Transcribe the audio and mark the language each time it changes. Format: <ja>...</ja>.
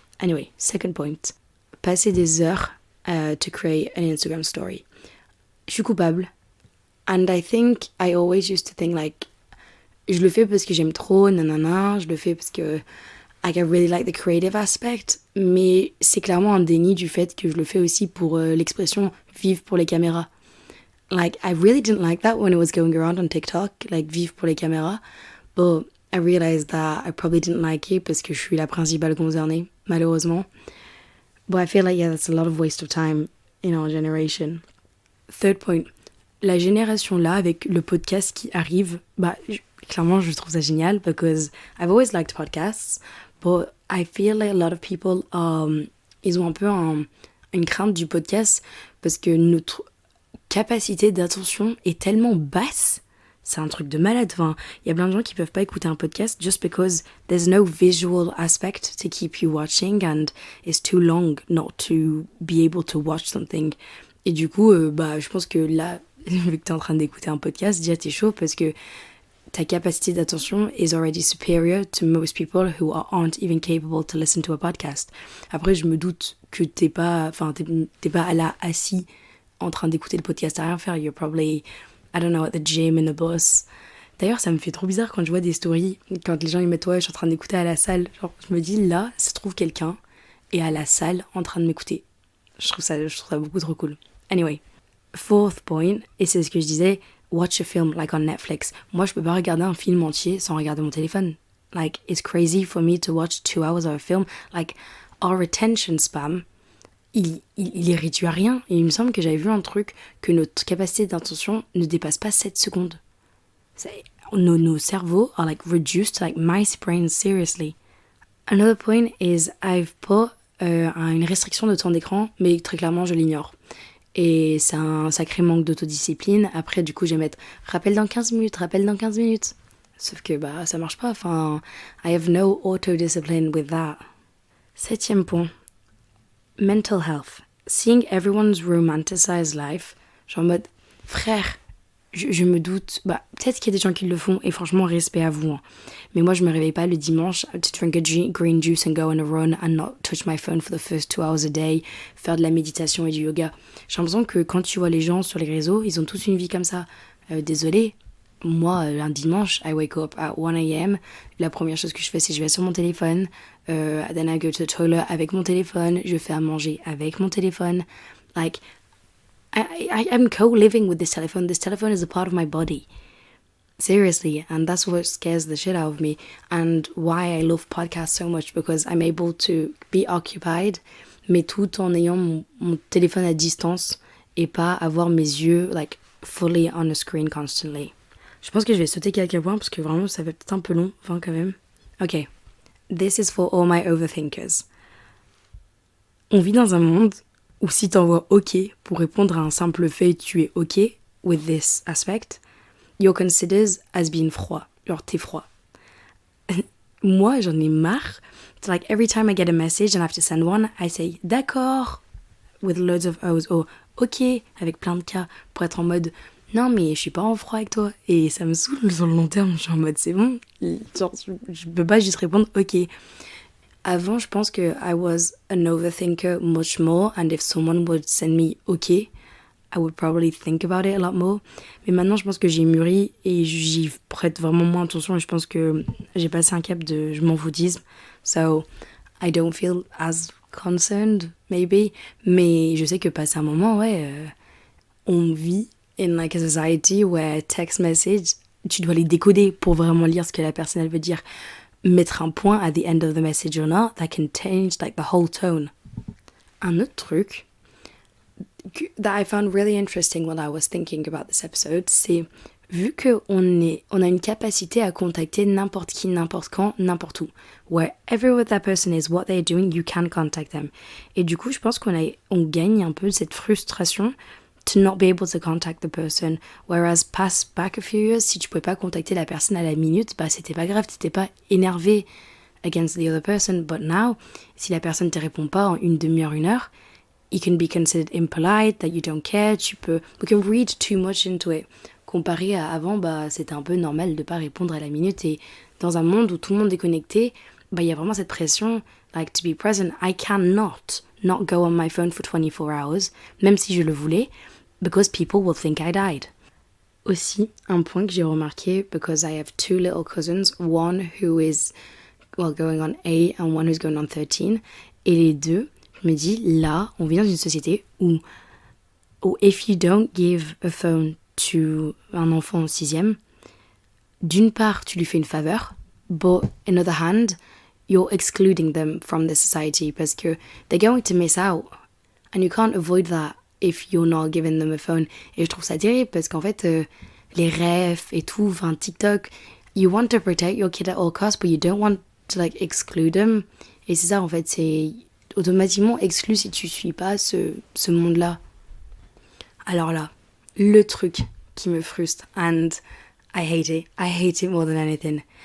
<en>Anyway, second point.</en> <fr>Passer des heures</fr> <en>to create an Instagram story.</en> <fr>Je suis coupable.</fr> <en>And I think I always used to think like,</en> <fr>je le fais parce que j'aime trop, nanana, je le fais parce que</fr> <en>I really like the creative aspect,</en> <fr>mais c'est clairement un déni du fait que je le fais aussi pour l'expression vivre pour les caméras.</fr> <en>Like, I really didn't like that when it was going around on TikTok, like</en> <fr>vivre pour les caméras,</fr> <en>but I realized that I probably didn't like it</en> <fr>parce que je suis la principale concernée, malheureusement.</fr> <en>But I feel like, yeah, that's a lot of waste of time in our generation. Third point,</en> <fr>la génération là, avec le podcast qui arrive, clairement, je trouve ça génial</fr> <en>because I've always liked podcasts, but I feel like a lot of people,</en> <fr>ils ont un peu une crainte du podcast parce que notre capacité d'attention est tellement basse. C'est un truc de malade. Enfin, il y a plein de gens qui peuvent pas écouter un podcast</fr> <en>just because there's no visual aspect to keep you watching and it's too long not to be able to watch something.</en> <fr>Et du coup, je pense que là, vu que t'es en train d'écouter un podcast, déjà t'es chaud parce que ta capacité d'attention</fr> <en>is already superior to most people who aren't even capable to listen to a podcast.</en> <fr>Après, je me doute que t'es pas là assis en train d'écouter le podcast à rien faire.</fr> <en>You're probably, I don't know, at the gym, in the bus.</en> <fr>D'ailleurs, ça me fait trop bizarre quand je vois des stories, quand les gens ils mettent, ouais, je suis en train d'écouter à la salle. Genre, je me dis, là, ça se trouve quelqu'un est à la salle en train de m'écouter. Je trouve ça beaucoup trop cool.</fr> <en>Anyway, fourth point,</en> <fr>et c'est ce que je disais,</fr> <en>watch a film like on Netflix.</en> <fr>Moi, je peux pas regarder un film entier sans regarder mon téléphone.</fr> <en>Like, it's crazy for me to watch 2 hours of a film. Like, our attention span,</en> <fr>il est réduit à rien. Et il me semble que j'avais vu un truc, que notre capacité d'attention ne dépasse pas 7 secondes. Nos cerveaux</fr> <en>are like reduced to like mice brains, seriously. Another point is I've put</en> <fr>une restriction de temps d'écran, mais très clairement je l'ignore. Et c'est un sacré manque d'autodiscipline. Après, du coup, je vais mettre rappel dans 15 minutes, rappel dans 15 minutes. Sauf que ça marche pas. Enfin,</fr> <en>I have no auto-discipline with that. 7e point. Mental health. Seeing everyone's romanticized life.</en> <fr>Genre en mode, frère, je me doute, peut-être qu'il y a des gens qui le font, et franchement, respect à vous. Hein. Mais moi, je me réveille pas le dimanche</fr> <en>to drink a green juice and go on a run and not touch my phone for the first 2 hours a day,</en> <fr>faire de la méditation et du yoga. J'ai l'impression que quand tu vois les gens sur les réseaux, ils ont tous une vie comme ça. Désolée, moi, un dimanche,</fr> <en>I wake up at 1 a.m.</en> <fr>La première chose que je fais, c'est que je vais sur mon téléphone,</fr> <en>then I go to the toilet</en> <fr>avec mon téléphone, je fais à manger avec mon téléphone.</fr> <en>Like, I'm co-living with this telephone. This telephone is a part of my body. Seriously, and that's what scares the shit out of me and why I love podcasts so much because I'm able to be occupied,</en> <fr>mais tout en ayant mon téléphone à distance et pas avoir mes yeux</fr> <en>like fully on the screen constantly.</en> <fr>Je pense que je vais sauter quelques points parce que vraiment ça va peut-être un peu long, enfin quand même.</fr> <en>Ok, this is for all my overthinkers.</en> <fr>On vit dans un monde où si t'envoies OK pour répondre à un simple fait, tu es</fr> <en>OK with this aspect, you're considered as being</en> <fr>froid. Genre, t'es froid. Moi, j'en ai marre.</fr> <en>It's like every time I get a message and I have to send one, I say</en> <fr>d'accord</fr> <en>with loads of O's or OK</en> <fr>avec plein de K pour être en mode non mais je suis pas en froid avec toi. Et ça me saoule sur le long terme. Je suis en mode c'est bon. Genre, je peux pas juste répondre OK. Avant, je pense que</fr> <en>I was an overthinker much more, and if someone would send me OK, I would probably think about it a lot more.</en> <fr>Mais maintenant, je pense que j'ai mûri et j'y prête vraiment moins attention et je pense que j'ai passé un cap de je m'en foutisme.</fr> <en>So, I don't feel as concerned, maybe.</en> <fr>Mais je sais que passé un moment, ouais, on vit</fr> <en>in like a society where text message,</en> <fr>tu dois les décoder pour vraiment lire ce que la personne elle veut dire. Mettre un point</fr> <en>at the end of the message or not, that can change like the whole tone.</en> <fr>Un autre truc</fr> <en>that I found really interesting when I was thinking about this episode,</en> <fr>c'est vu qu'on a une capacité à contacter n'importe qui, n'importe quand, n'importe où.</fr> <en>Wherever that person is, what they're doing, you can contact them.</en> <fr>Et du coup, je pense on gagne un peu cette frustration</fr> <en>to not be able to contact the person. Whereas past back a few years,</en> <fr>si tu pouvais pas contacter la personne à la minute, bah c'était pas grave, t'étais pas énervé</fr> <en>against the other person. But now,</en> <fr>si la personne te répond pas en une demi-heure, une heure,</fr> <en>it can be considered impolite, that you don't care, we can read too much into it.</en> <fr>Comparé à avant, bah, c'était un peu normal de pas répondre à la minute et dans un monde où tout le monde est connecté, bah, il y a vraiment cette pression,</fr> <en>like, to be present. I cannot not go on my phone for 24 hours,</en> <fr>même si je le voulais,</fr> <en>because people will think I died.</en> <fr>Aussi, un point que j'ai remarqué,</fr> <en>because I have two little cousins, one who is, well, going on 8 and one who's going on 13,</en> <fr>et les deux, je me dis, là, on vit dans une société où</fr> <en>if you don't give a phone to</en> <fr>un enfant en 6e, d'une part, tu lui fais une faveur,</fr> <en>but on the other hand, you're excluding them from the society</en> <fr>parce que</fr> <en>they're going to miss out. And you can't avoid that if you're not giving them a phone.</en> <fr>Et je trouve ça terrible parce qu'en fait, les refs et tout, enfin TikTok,</fr> <en>you want to protect your kid at all costs, but you don't want to like exclude them.</en> <fr>Et c'est ça, en fait, c'est automatiquement exclu si tu suis pas ce monde-là. Alors là, le truc qui me frustre,</fr> <en>and I hate it more than anything.</en>